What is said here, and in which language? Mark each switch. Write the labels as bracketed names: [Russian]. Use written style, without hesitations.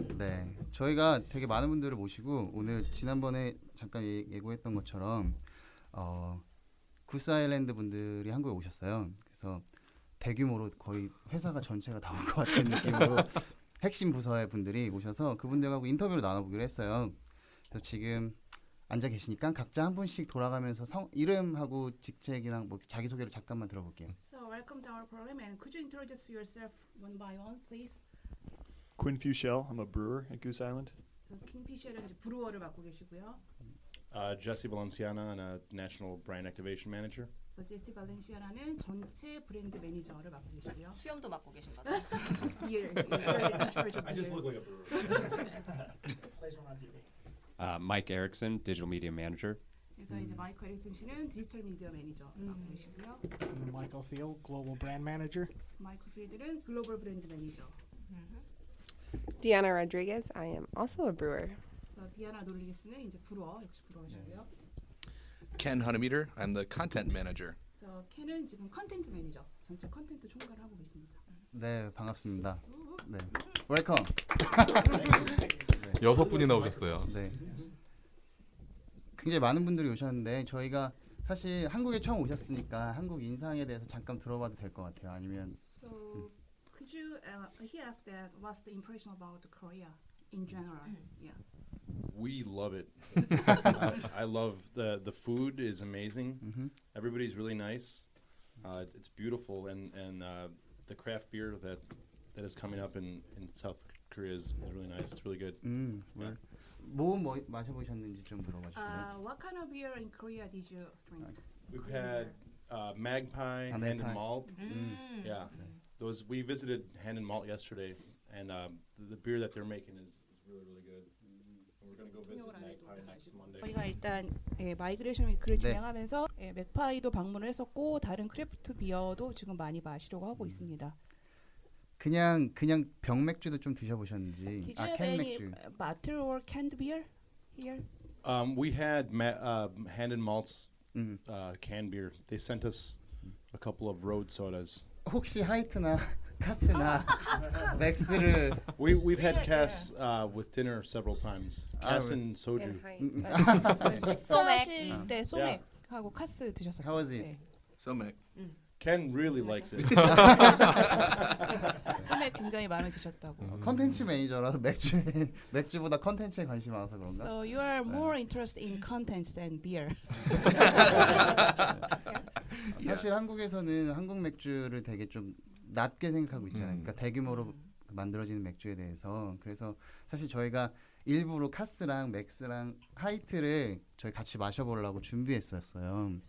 [Korean] 네, 저희가 되게 많은 분들을 모시고 오늘 지난번에 잠깐 예고했던 것처럼 구스 아일랜드 분들이 한국에 오셨어요. 그래서 대규모로 거의 회사가 전체가 다 온 것 같은 느낌으로 핵심 부서의 분들이 오셔서 그분들하고 인터뷰를 나눠보기로 했어요. 그래서 지금 앉아 계시니까 각자 한 분씩 돌아가면서 이름하고 직책이랑 뭐 자기 소개를 잠깐만 들어볼게요. [English] So welcome to our program, and could you introduce yourself one by one, please? Quinn Fuchel. I'm a brewer at Goose Island. [Korean] So 킹피셔는 이제 브루어를 맡고 계시고요. [English] Jesse Valenciana, and a national brand activation manager. [Korean] So 제시 발렌시아라는 전체 브랜드 매니저를 맡고 계시고요. 수염도 맡고 계신 거죠? [English] Beer, you're in charge of I just beer. look like a brewer. Mike Erickson, digital media manager. 그래서 이제 마이크 에릭슨 씨는 디지털 미디어 매니저 맡고 계시고요. Michael Thiel, Global Brand Manager. 마이크 필드는 글로벌 브랜드 매니저. Deanna Rodriguez. I am also a brewer. 그래서 디아나 노르리게스는 이제 브루어, 역시 브루어시고요. Ken Huntemeter. I'm the content manager. 그래서 켄은 지금 컨텐트 매니저, 전체 컨텐트 총괄을 하고 계십니다. [Korean] 네, 반갑습니다. 네, 웰컴. 6분이나 오셨어요. 네, 굉장히 많은 분들이 오셨는데 저희가 사실 한국에 처음 오셨으니까 한국 인상에 대해서 잠깐 들어봐도 될 것 같아요. 아니면 [English] So could you? He asked that. What's the impression about Korea in general? Yeah. We love it. I love the food is amazing. Everybody's really nice. It's beautiful, and the craft beer that is coming up in South Korea is really nice. It's really good. [Korean] 뭐 마셔보셨는지 좀 들어봐 주세요. [English] What kind of beer in Korea did you drink? We've had Magpie, Hand Magpie. and Malt. Yeah, those we visited Hand and Malt yesterday, and the beer that they're making is really really good. And we're gonna go visit Magpie next Monday. [Korean] 저희가 일단 마이그레이션 위크를 네. 진행하면서 맥파이도 방문을 했었고 다른 크래프트 비어도 지금 많이 마시려고 하고 있습니다. 그냥 병맥주도 좀 드셔보셨는지. [English] Did you have any [Korean] 캔맥주. [English] bottle or canned beer here? We had Hand and Malt's 음. canned beer. They sent us a couple of road sodas. [Korean] 혹시 하이트나 카스나 맥스를 [English] We've had Cass with dinner several times. Cass and soju. [Korean] 식사하실 때 소맥하고 카스 드셨었어요. [English] How was it? [Korean] 네. [English] So, Mick. Ken really likes it. [Korean] 소맥 굉장히 마음에 드셨다고. 컨텐츠 매니저라서 맥주보다 컨텐츠에 관심이 많아서 그런가? [English] So you are more interested in content than beer. [Korean] 사실 한국에서는 한국 맥주를 되게 좀 낮게 생각하고 있잖아요. 그러니까 대규모로 만들어지는 맥주에 대해서. 그래서 사실 저희가 일부러 카스랑 맥스랑 하이트를 저희 같이 마셔보려고 준비했었어요.